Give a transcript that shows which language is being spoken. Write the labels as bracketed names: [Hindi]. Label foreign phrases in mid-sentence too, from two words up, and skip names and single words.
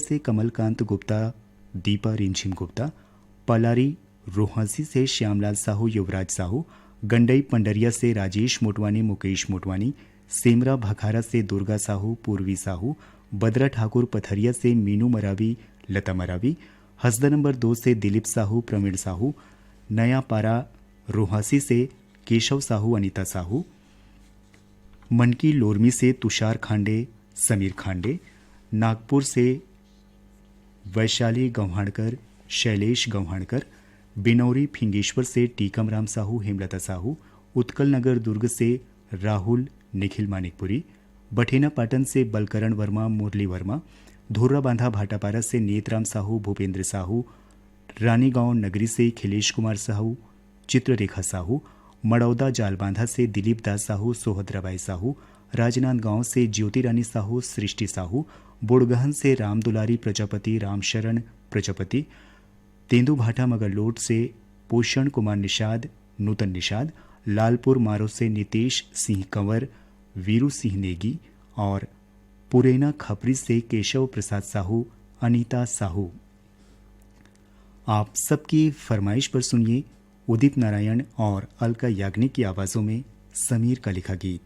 [Hindi] से कमलकांत गुप्ता, दीपा रिंझिम गुप्ता, पलारी रोहसी से श्यामलाल साहू, युवराज साहू, गंडई पंडरिया से राजेश मोटवानी, मुकेश मोटवानी, सेमरा भखारा से दुर्गा साहू, पूर्वी साहू, बदरा ठाकुर पथरिया से मीनू मरावी, लता मरावी, हसदा नंबर 2 से दिलीप साहू, प्रवीण साहू, नया पारा रोहसी से केशव साहू, अनीता साहू, मनकी लोरमी से तुषार खांडे, समीर खांडे, नागपुर से वैशाली गव्हाणकर, शैलेश गव्हाणकर, बिनौरी फिंगेश्वर से टीकम राम साहू, हेमलता साहू, उत्कल नगर दुर्ग से राहुल, निखिल मानिकपुरी, बठेना पाटन से बलकरण वर्मा, मुरली वर्मा, धुर्रा बांधा भाटापारा से नेतराम साहू, भूपेंद्र साहू, रानीगांव नगरी से खिलेश कुमार साहू, चित्ररेखा साहू, मड़ौदा जालबांधा से दिलीप दास साहू, सोहद्राबाई साहू, राजनांदगांव से ज्योति रानी साहू, सृष्टि साहू, बुड़गहन से राम दुलारी प्रजापति, रामशरण प्रजापति, तेंदुभाटा मगरलोड से पोषण कुमार निषाद, नूतन निषाद, लालपुर मारो से नितेश सिंह कंवर, वीरू सिंह नेगी और पुरेना खपरी से केशव प्रसाद साहू, अनीता साहू। आप सबकी फरमाइश पर सुनिए उदित नारायण और अलका याग्निक की आवाज़ों में समीर का लिखा गीत।